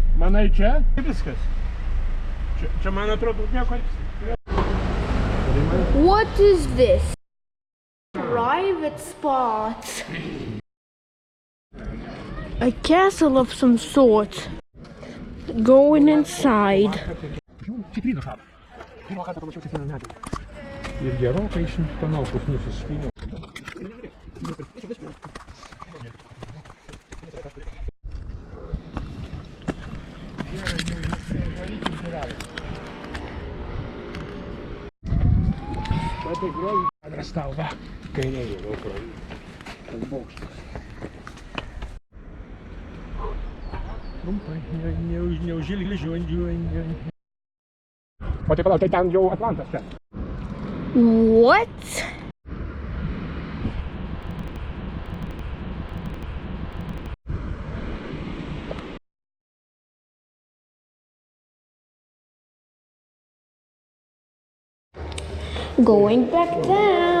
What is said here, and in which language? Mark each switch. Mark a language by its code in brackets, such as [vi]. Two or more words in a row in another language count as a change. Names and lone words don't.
[lt] Manai čia? Viskas. Čia man atrodo nieko. [en] What is this? Private spot. A castle of some sort. Going inside. [lt] Ir gerokai panaukus nusiskynė. Atrastau, va, kairėje GoPro. Tas bokštas. Trumpai, neužilgi žiūrėjau. O tai palauk, tai ten jau Atlantas čia. [en] What? Going back down.